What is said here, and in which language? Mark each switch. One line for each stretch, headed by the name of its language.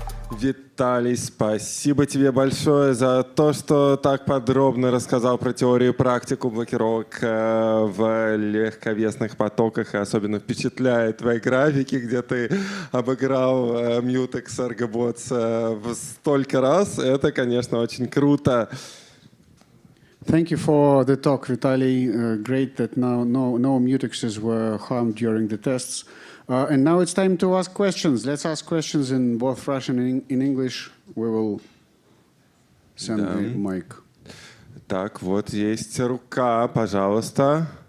Russian: Виталий, спасибо тебе большое за то, что так подробно рассказал про теорию и практику блокировок в легковесных потоках. И особенно впечатляет твои графики, где ты обыграл mutex Argobots в столько раз. Это, конечно, очень круто.
English: Thank you for the talk, Vitaly. Great that no mutexes were harmed during the tests. And now it's time to ask questions. Let's ask questions in both Russian and in English. We will send the mic.
Russian: Так, вот есть рука, пожалуйста.